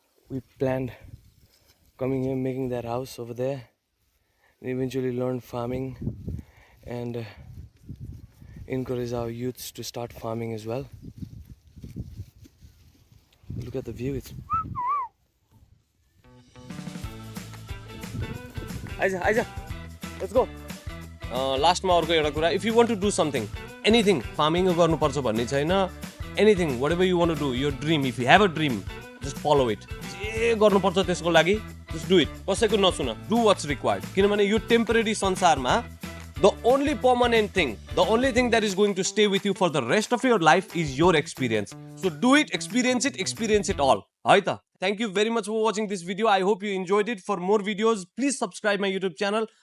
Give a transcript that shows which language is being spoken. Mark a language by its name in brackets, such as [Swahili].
[English] We planned coming here, making that house over there, and eventually learn farming and encourage our youths to start farming as well. Look at the view, it's Aija, let's go. [Nepali] Last ma arko euta kura, [English] if you want to do something, anything, farming [Nepali] garnu parcha bhanne chaina, [English] anything, whatever you want to do, your dream, if you have a dream, just follow it. [Nepali] जे गर्नु पर्छ त्यसको लागि [English] just do it. [Nepali] कसैको नसुन, [English] do what's required. [Nepali] किनभने यो temporary संसारमा [English] the only permanent thing, the only thing that is going to stay with you for the rest of your life is your experience. So do it, experience it all. [Nepali] है त. [English] Thank you very much for watching this video. I hope you enjoyed it. For more videos, please subscribe my YouTube channel.